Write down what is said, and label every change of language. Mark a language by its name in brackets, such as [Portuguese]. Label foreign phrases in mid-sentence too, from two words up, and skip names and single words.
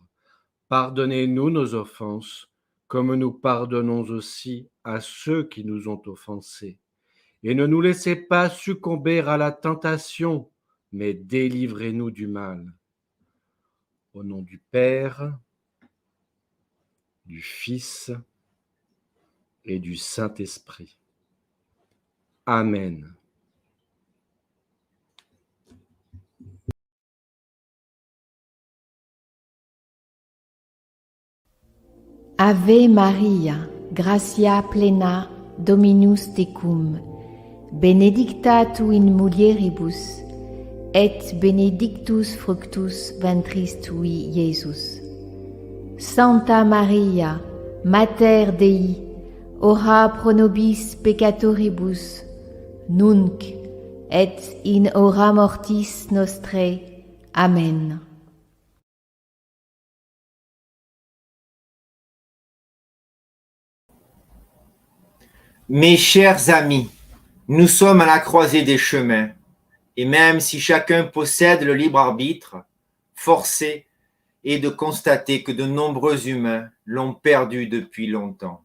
[French] Pardonnez-nous nos offenses, comme nous pardonnons aussi à ceux qui nous ont offensés. Et ne nous laissez pas succomber à la tentation, mais délivrez-nous du mal. Au nom du Père, du Fils et du Saint-Esprit. Amen. [Latin] Ave Maria, gratia plena, Dominus tecum, benedicta tu in mulieribus, et benedictus fructus ventris tui, Iesus. Santa Maria, Mater Dei, ora pro nobis peccatoribus, nunc et in hora mortis nostrae. Amen. [French] Mes chers amis, nous sommes à la croisée des chemins, et même si chacun possède le libre arbitre, forcé est de constater que de nombreux humains l'ont perdu depuis longtemps.